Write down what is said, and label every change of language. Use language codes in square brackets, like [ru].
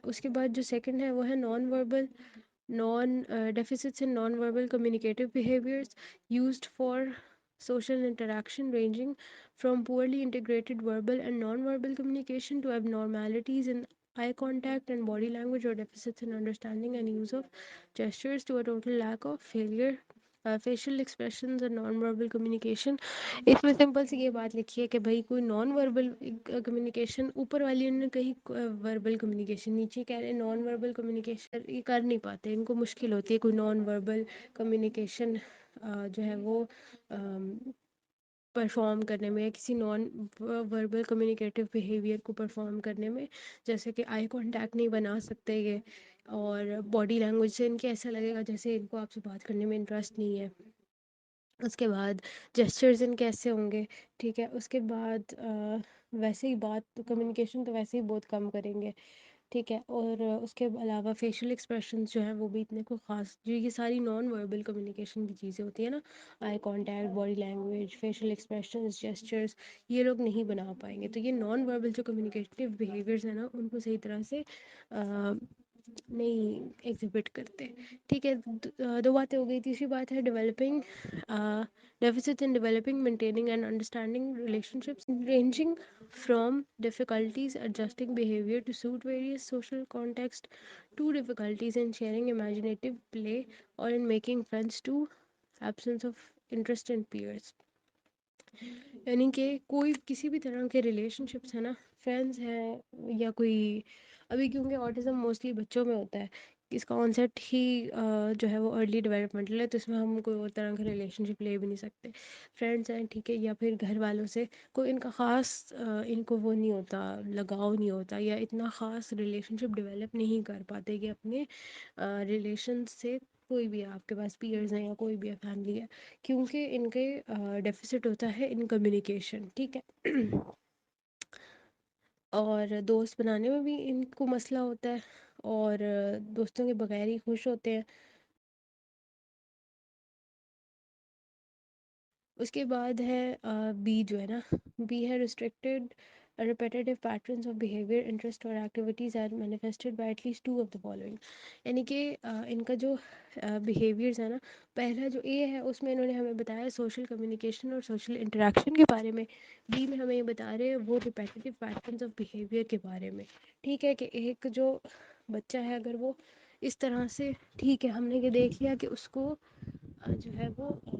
[ur] اس کے بعد جو سیکنڈ ہے وہ ہے [en] Non deficits in non verbal communicative behaviours used for social interaction ranging from poorly integrated verbal and non-verbal communication to abnormalities in eye contact and body language, or deficits in understanding and use of gestures, to a total lack of facial expressions and non-verbal communication. [ur] اس میں simple سی یہ بات لکھی ہے کہ بھائی کوئی non verbal communication, اوپر والی انہوں نے کہیں وربل کمیونیکیشن, نیچے کہہ رہے نان وربل کمیونیکیشن, یہ کر نہیں پاتے, ان کو مشکل ہوتی ہے کوئی نان وربل کمیونیکیشن جو ہے وہ پرفارم کرنے میں, کسی نان وربل کمیونیکیٹیو بیہیویئر کو پرفارم کرنے میں. جیسے کہ آئی کانٹیکٹ نہیں بنا سکتے یہ, اور باڈی لینگویج سے ان کے ایسا لگے گا جیسے ان کو آپ سے بات کرنے میں انٹرسٹ نہیں ہے. اس کے بعد جیسچرز ان کیسے ہوں گے. ٹھیک ہے. اس کے بعد ویسے ہی بات کمیونیکیشن تو ویسے ہی بہت کم کریں گے. ٹھیک ہے. اور اس کے علاوہ فیشیل ایکسپریشنز جو ہیں وہ بھی اتنے کوئی خاص, جو یہ ساری نان وربل کمیونیکیشن کی چیزیں ہوتی ہیں نا, eye contact, body language, facial expressions, gestures, یہ لوگ نہیں بنا پائیں گے. تو یہ نان وربل جو کمیونیکیٹیو بیہیویئرز ہیں نا, ان کو صحیح طرح سے نہیں ایگزیبٹ کرتے. ٹھیک ہے. 2 باتیں ہو گئی. تیسری بات ہے [en] Developing deficits in developing, maintaining and understanding relationships ranging from difficulties adjusting behavior to suit various social context, to difficulties in sharing imaginative play or in making friends, to absence of interest in peers. [ur] یعنی کہ کوئی کسی بھی طرح کے relation ships ہیں نا, friends ہیں یا کوئی, ابھی کیونکہ آٹزم موسٹلی بچوں میں ہوتا ہے, اس کا کانسیپٹ ہی جو ہے وہ ارلی ڈیولپمنٹل ہے, تو اس میں ہم کوئی اور طرح کا ریلیشن شپ لے بھی نہیں سکتے. فرینڈس ہیں, ٹھیک ہے, یا پھر گھر والوں سے کوئی ان کا خاص ان کو وہ نہیں ہوتا, لگاؤ نہیں ہوتا, یا اتنا خاص ریلیشن شپ ڈیولپ نہیں کر پاتے کہ اپنے ریلیشن سے, کوئی بھی آپ کے پاس پیئرز ہیں یا کوئی بھی فیملی ہے, کیونکہ ان کے ڈیفیسٹ ہوتا ہے ان کمیونیکیشن. ٹھیک ہے. اور دوست بنانے میں بھی ان کو مسئلہ ہوتا ہے, اور دوستوں کے بغیر ہی خوش ہوتے ہیں. اس کے بعد ہے بی جو ہے نا, بی ہے [en] Restricted repetitive patterns of behavior, interest or activities are manifested by at least 2 of the following. [ur] یعنی کہ ان کا جو بیہیویئرز ہے نا, پہلا جو اے ہے اس میں انہوں نے ہمیں بتایا سوشل کمیونیکیشن اور سوشل انٹریکشن کے بارے میں. بی میں ہمیں یہ بتا رہے ہیں وہ ریپیٹیو پیٹرنز آف بیہیویئر کے بارے میں. ٹھیک ہے. کہ ایک جو بچہ ہے اگر وہ اس طرح سے, ٹھیک ہے, ہم نے یہ دیکھ لیا کہ اس کو جو ہے وہ